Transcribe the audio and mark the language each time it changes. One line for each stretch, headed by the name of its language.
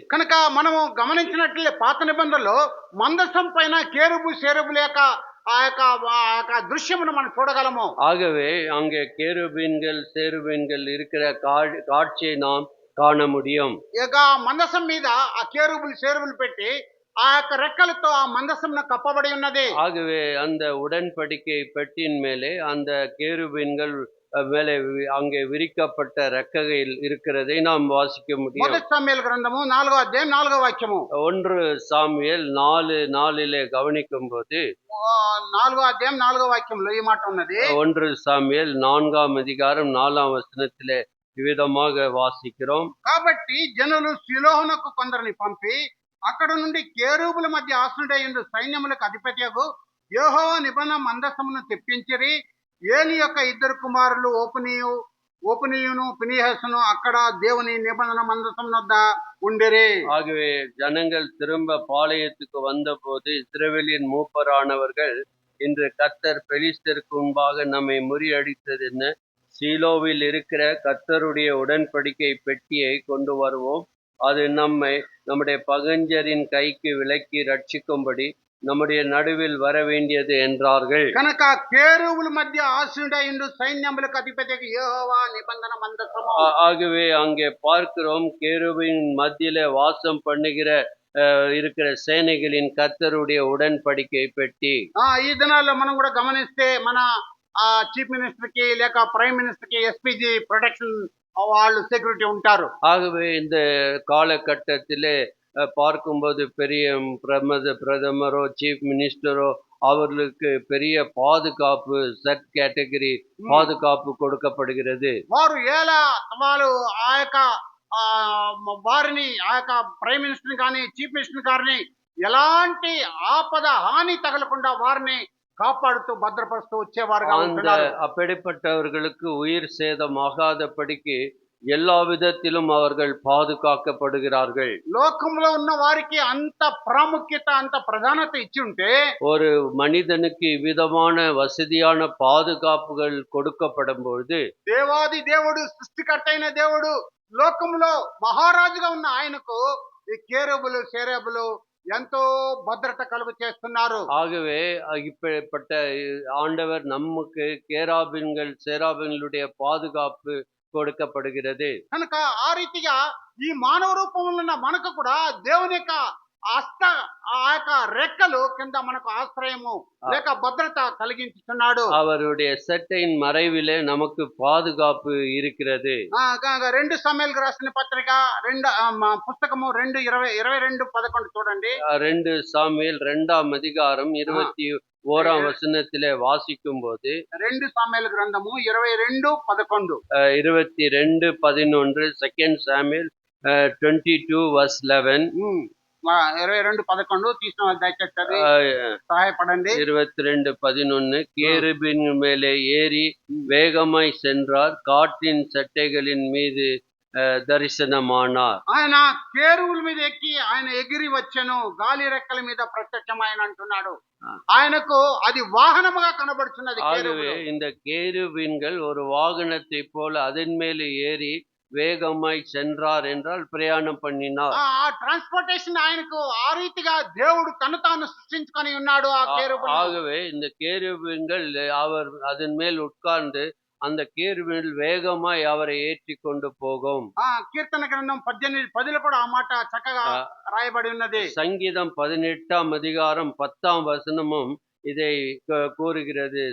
Telugu: కనుక మనము గమనించినట్లే పాత నిబంధనలో మందసం పైన కేరుబు సేరుబుల యొక్క ఆ యొక్క దృశ్యమును మనం చూడగలము.
Tamil: ஆகவே அங்கே கேருபீன்கள் சேருபீன்கள் இருக்கிற காட்சியை நாம் காண முடியும்.
Telugu: ఇక మందసం మీద ఆ కేరుబులు సేరుబులు పెట్టి ఆ యొక్క రెక్కలతో ఆ మందసం కప్పబడి ఉన్నది.
Tamil: ஆகவே அந்த உடன்படிக்கை பெட்டியின் மேலே அந்த கேருபீன்கள் மேலே அங்கே விரிக்கப்பட்ட ரெக்கையில் இருக்கிறதை நாம் வாசிக்க முடியும்.
Telugu: 1 சாமுவேல் గ్రంథము 4వ అధ్యాయం 4వ వాక్యము.
Tamil: 1 சாமுவேல் 4:4 கவனிக்கும் போது
Telugu: 4వ అధ్యాయం 4వ వాక్యంలో ఈ మాట ఉన్నది.
Tamil: 1 சாமுவேல் 4ஆம் அதிகாரம் 4ஆம் வசனத்திலே இவ்விதமாக வாசிக்கிறோம்.
Telugu: కాబట్టి జనులు షిలోహునకు కొందరిని పంపి అక్కడ నుండి కేరూబుల మధ్య ఆసనుడైన సైన్యములకు అధిపతియగు యెహోవా నిబంధన మందసమును తెప్పించిరి. ఏలి యొక్క ఇద్దరు కుమారులు ఓపనీయును పినిహసును అక్కడ దేవుని నిబంధన మందసం వద్ద ఉండిరి.
Tamil: ஆகவே ஜனங்கள் திரும்ப பாளையத்துக்கு வந்தபோது இஸ்ரவேலின் மூப்பரானவர்கள், இன்று கர்த்தர் பெலிஸ்தருக்கு முன்பாக நம்மை முறியடித்தது என்ன, சீலோவில் இருக்கிற கர்த்தருடைய உடன்படிக்கை பெட்டியை கொண்டு வருவோம், அது நம்முடைய பகஞ்சரின் கைக்கு விலக்கி ரட்சிக்கும்படி நம்முடைய நடுவில் வர வேண்டியது என்றார்கள்.
Telugu: కనుక కేరూబుల మధ్య ఆసీనుడైన సైన్యములకు అధిపతియగు యెహోవా నిబంధన మందసము.
Tamil: ஆகவே அங்கே பார்க்கிறோம், கேருபின் மத்தியிலே வாசம் பண்ணுகிற இருக்கிற சேனைகளின் கர்த்தருடைய உடன்படிக்கை பெட்டி.
Telugu: ఈ దినాల్లో మనం కూడా గమనిస్తే మన చీఫ్ మినిస్టర్ కి లేక ప్రైమ్ మినిస్టర్ కి ఎస్పీజీ ప్రొటెక్షన్ వాళ్ళు సెక్యూరిటీ ఉంటారు.
Tamil: ஆகவே இந்த காலகட்டத்திலே பார்க்கும்போது பெரிய பிரதமரோ சீஃப் மினிஸ்டரோ அவர்களுக்கு பெரிய பாதுகாப்பு, செட் கேட்டகரி பாதுகாப்பு கொடுக்கப்படுகிறது.
Telugu: వారు వాళ్ళు ఆ యొక్క వారిని ఆ యొక్క ప్రైమ్ మినిస్టర్ కానీ చీఫ్ మినిస్టర్ గారిని ఎలాంటి ఆపద హాని తగలకుండా వారిని
Tamil: காப்பாடுத்து பத்திரப்படுத்த
Telugu: వచ్చేవారుగా ఉంటున్నారు.
Tamil: அப்படிப்பட்டவர்களுக்கு உயிர் சேதம் ஆகாதபடிக்கு எல்லா விதத்திலும் அவர்கள் பாதுகாக்கப்படுகிறார்கள்.
Telugu: లోకంలో ఉన్న వారికి అంత ప్రాముఖ్యత అంత ప్రధానత ఇచ్చి ఉంటే
Tamil: ஒரு மனிதனுக்கு விதமான வசதியான பாதுகாப்புகள் கொடுக்கப்படும் பொழுது
Telugu: దేవాది దేవుడు సృష్టికర్త అయిన దేవుడు లోకంలో మహారాజుగా ఉన్న ఆయనకు ఈ కేరూబులు సేరేబులు ఎంతో భద్రత కలుగు చేస్తున్నారు.
Tamil: ஆகவே இப்படிப்பட்ட ஆண்டவர் நமக்கு கேராபின்கள் சேராபின்களுடைய பாதுகாப்பு கொடுக்கப்படுகிறது.
Telugu: కనుక ఆ రీతిగా ఈ మానవ రూపంలో ఉన్న మనకు కూడా దేవుని యొక్క హస్త ఆ యొక్క రెక్కలు కింద మనకు ఆశ్రయము లేక భద్రత కలిగించుతున్నాడు.
Tamil: அவருடைய செட்டையின் மறைவிலே நமக்கு பாதுகாப்பு இருக்கிறது.
Telugu: 2 సమూయేలుకు రాసిన పత్రిక పుస్తకము 2:22-11 చూడండి.
Tamil: 2 சாமுவேல் 2ஆம் அதிகாரம் 21ஆம் வசனத்திலே வாசிக்கும் போது
Telugu: 2 సమూయేలు గ్రంథము 22:11
English: 22:11 2 Samuel 22 verse 11
Telugu: 22:11 తీసిన వాళ్ళు దయచేసి చదివి సహాయపడండి.
Tamil: 22:11 கேருபின் மேலே ஏறி வேகமாய் சென்றார், காற்றின் சட்டைகளின் மீது దర్శనమానార్.
Telugu: ఆయన కేరువుల మీద ఎక్కి ఆయన ఎగిరి వచ్చెను, గాలి రెక్కల మీద ప్రత్యక్షమైన అంటున్నాడు. ఆయనకు అది వాహనముగా కనబడుతున్నది.
Tamil: ஆகவே இந்த கேருபீன்கள் ஒரு வாகனத்தை போல அதன் மேலே ஏறி வேகமாய் சென்றார் என்றால் பிரயாணம் பண்ணினார்.
Telugu: ఆ ట్రాన్స్పోర్టేషన్ ఆయనకు ఆ రీతిగా దేవుడు తను తాను సృష్టించుకొని ఉన్నాడు. ఆ కేరుబులు
Tamil: ஆகவே இந்த கேருபீன்கள் அவர் அதன் மேல் உட்கார்ந்து அந்த கேருபீன்கள் வேகமாய் அவரை ஏற்றி கொண்டு போகும்.
Telugu: కీర్తన గ్రంథం 18:10 కూడా ఆ మాట చక్కగా రాయబడి ఉన్నది.
Tamil: சங்கீதம் 18ஆம் அதிகாரம் 10ஆம் வசனமும் இதை கூறுகிறது.